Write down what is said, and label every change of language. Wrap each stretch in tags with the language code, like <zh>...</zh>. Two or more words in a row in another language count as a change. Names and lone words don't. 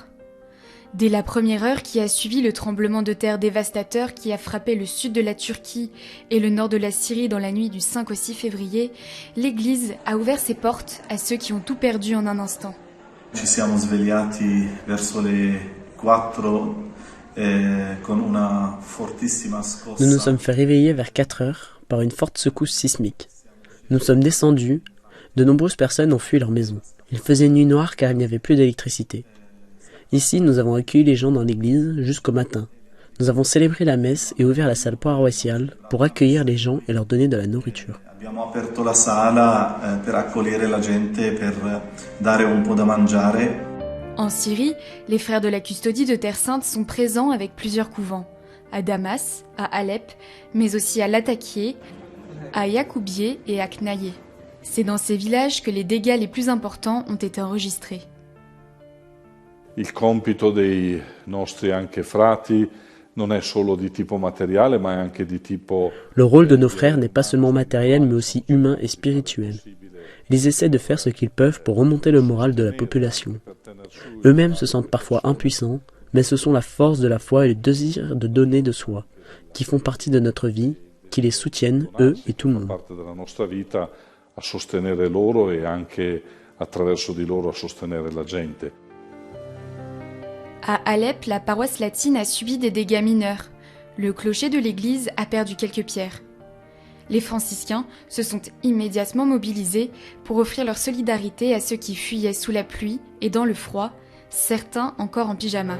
<fr>Dès la première heure qui a suivi le tremblement de terre dévastateur qui a frappé le sud de la Turquie et le nord de la Syrie dans la nuit du 5 au 6 février, l'Église a ouvert ses portes à ceux qui ont tout perdu en un instant.</fr> <it>Ci siamo svegliati verso le 4 con una fortissima scossa.</it> <fr>Nous nous sommes fait réveiller vers 4 heures par une forte secousse sismique. Nous sommes descendus, de nombreuses personnes ont fui leur maison. Il faisait nuit noire car il n'y avait plus d'électricité. Ici, nous avons accueilli les gens dans l'église jusqu'au matin. Nous avons célébré la messe et ouvert la salle paroissiale pour accueillir les gens et leur donner de la nourriture.</fr> <it>Abbiamo aperto la sala per accogliere la gente, per dare un po' da mangiare.</it> <fr>En Syrie, les frères de la Custodie de Terre Sainte sont présents avec plusieurs couvents. À Damas, à Alep, mais aussi à Latakié, à Yacoubié et à Knaïé. C'est dans ces villages que les dégâts les plus importants ont été enregistrés.</fr> <it>Il compito dei nostri anche frati non è solo di tipo materiale, ma è anche di tipo...</it> <fr>Le rôle de nos frères n'est pas seulement matériel, mais aussi humain et spirituel. Ils essaient de faire ce qu'ils peuvent pour remonter le moral de la population. Eux-mêmes se sentent parfois impuissants, mais ce sont la force de la foi et le désir de donner de soi, qui font partie de notre vie, qui les soutiennent, eux et tout le monde.</fr> <it>Parte della nostra vita a sostenere loro e anche attraverso di loro a sostenere la gente.</it> <fr>À Alep, la paroisse latine a subi des dégâts mineurs. Le clocher de l'église a perdu quelques pierres. Les franciscains se sont immédiatement mobilisés pour offrir leur solidarité à ceux qui fuyaient sous la pluie et dans le froid, certains encore en pyjama.</fr>